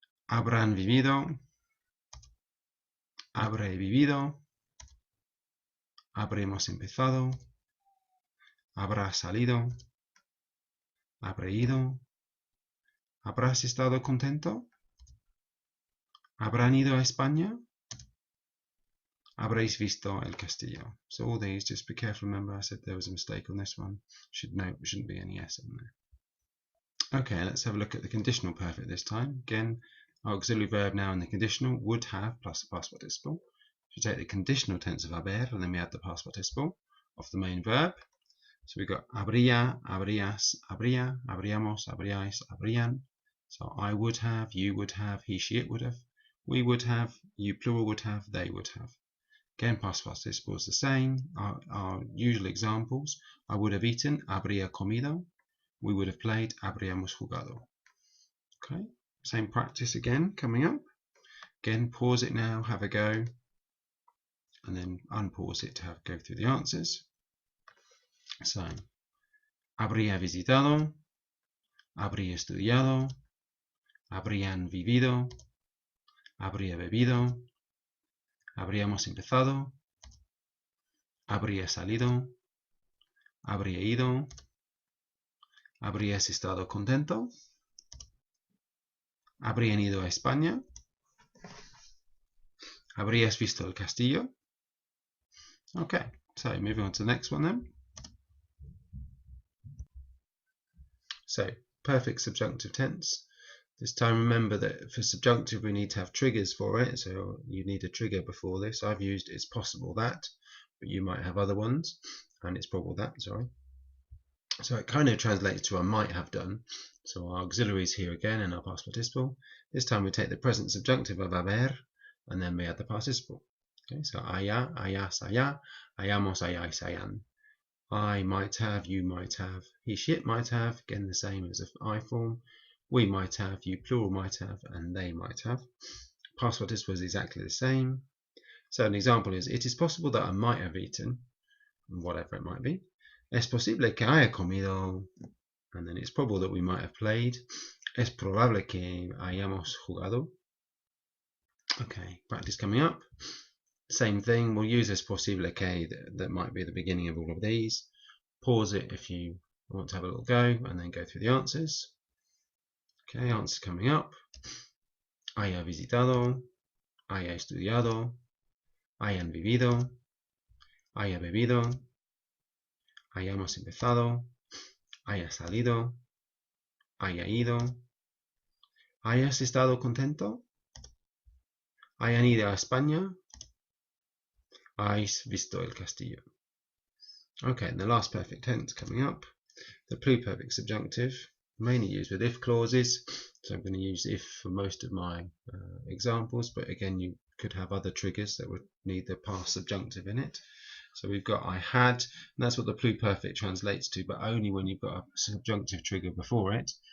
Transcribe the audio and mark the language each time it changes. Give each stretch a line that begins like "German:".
Spanish: Habrán vivido, habré vivido, habremos empezado, habrá salido, habré ido, habrás estado contento, habrán ido a España, habréis visto el castillo.
English: So all these, just be careful, remember I said there was a mistake on this one. Shouldn't be any S on there. Okay, let's have a look at the conditional perfect this time. Again, our auxiliary verb now in the conditional would have plus the past participle. If you take the conditional tense of haber and then we add the past participle of the main verb. So we've got
Spanish: habría, habrías, habría, habríamos, habríais, habrían.
English: So I would have, you would have, he, she, it would have, we would have, you plural would have, they would have. Again, past participle is the same. Our usual examples, I would have eaten,
Spanish: habría comido.
English: We would have played,
Spanish: habríamos jugado.
English: Okay, same practice again coming up. Again, pause it now, have a go, and then unpause it to go through the answers.
Spanish: So, habría visitado, habría estudiado, habrían vivido, habría bebido, habríamos empezado, habría salido, habría ido, habrías estado contento, habrían ido a España, habrías visto el castillo.
English: Okay, so moving on to the next one then. So, perfect subjunctive tense. This time remember that for subjunctive we need to have triggers for it, so you need a trigger before this. I've used it's possible that, but you might have other ones, and it's probable that, sorry. So it kind of translates to I might have done. So our auxiliary is here again in our past participle. This time we take the present subjunctive of haber, and then we add the participle.
Spanish: Okay, so haya, hayas, haya, hayamos, hayais, hayan.
English: I might have, you might have, he, she, it might have, again the same as if I form. We might have, you plural might have, and they might have. Past participle is exactly the same. So an example is, it is possible that I might have eaten, whatever it might be.
Spanish: Es posible que haya comido,
English: and then it's probable that we might have played.
Spanish: Es probable que hayamos jugado.
English: Okay, practice coming up. Same thing, we'll use
Spanish: es posible que
English: that might be the beginning of all of these. Pause it if you want to have a little go, and then go through the answers. Okay, answers coming up.
Spanish: Haya visitado, haya estudiado, hayan vivido, haya bebido, hayamos empezado, haya salido, haya ido, hayas estado contento, hayan ido a España, hayas visto el castillo.
English: Okay, and the last perfect tense coming up. The pluperfect subjunctive, mainly used with if clauses, so I'm going to use if for most of my examples, but again you could have other triggers that would need the past subjunctive in it. So we've got I had, and that's what the pluperfect translates to, but only when you've got a subjunctive trigger before it.